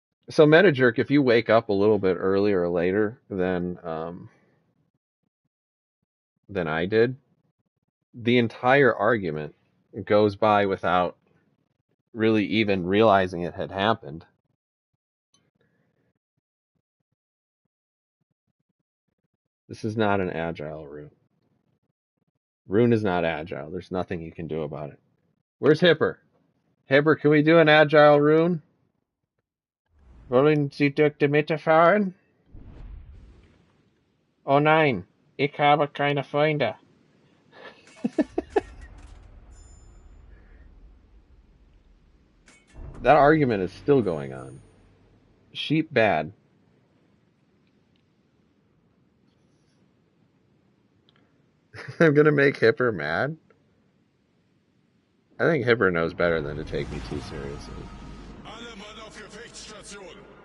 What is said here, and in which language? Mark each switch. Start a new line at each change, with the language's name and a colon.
English: So MetaJerk, if you wake up a little bit earlier or later than I did, the entire argument goes by without really even realizing it had happened. This is not an agile rune. Rune is not agile. There's nothing you can do about it. Where's Hipper? Hipper, can we do an agile rune?
German: Wollen Sie durch die Mitte fahren? Oh nein, ich habe keine Freunde.
English: That argument is still going on. Sheep bad. I'm gonna make Hipper mad? I think Hipper knows better than to take me too seriously.
German: Alle Mann auf Gefechtsstation.